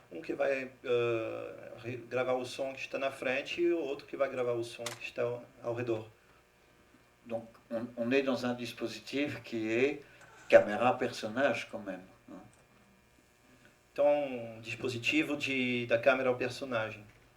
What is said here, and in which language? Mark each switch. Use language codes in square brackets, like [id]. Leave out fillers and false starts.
[pt] Que vai gravar o som que está na frente e o outro que vai gravar o som que está ao redor. [fr] Donc on est dans un dispositif qui est caméra-personnage quand même. [pt] Então, dispositivo da câmera ao personagem.